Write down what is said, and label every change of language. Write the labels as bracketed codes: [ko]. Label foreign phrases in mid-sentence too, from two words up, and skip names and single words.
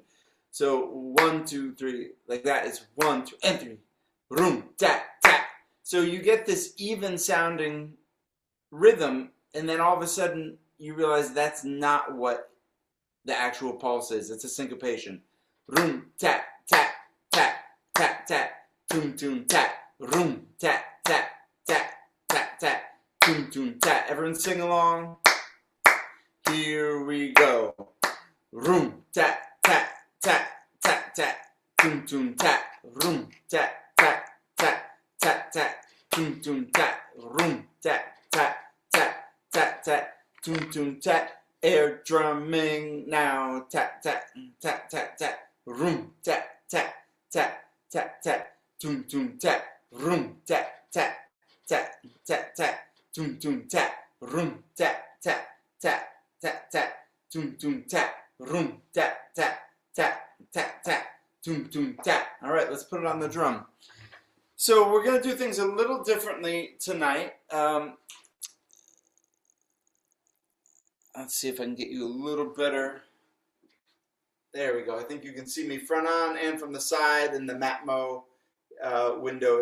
[en] So 1, 2, 3, like that is 1, 2, and 3. Room, tap, tap. So you get this even sounding rhythm, and then all of a sudden you realize that's not what the actual pulse is. It's a syncopation. Room, tap, tap, tap, tap, tap, toom, toom, tap. Room, tap, tap, tap, tap, tap, toom, toom, tap. Everyone sing along. Here we go. Room, tap, tap, tap, tap, tap, toom, toom, tap. Room, tap, tap, tap, tap, tap, toom, toom, tap. Room, tap, tap, tap, tap, tap, toom, toom, tap. Air drumming now. Tap, tap, tap, tap, tap. Room, tap, tap, tap, tap, tap. Toom, toom, tap. Room, tap, tap, tap, tap, tap. Toom, toom, tap. Room, tap, tap, tap, tap, tap. Toom, toom, tap. Room, tap, tap, tap, tap, tap. Toom, toom, tap. All right, let's put it on the drum. So we're going to do things a little differently tonight. Let's see if I can get you a little better. There we go. I think you can see me front on and from the side, and the Matmo window.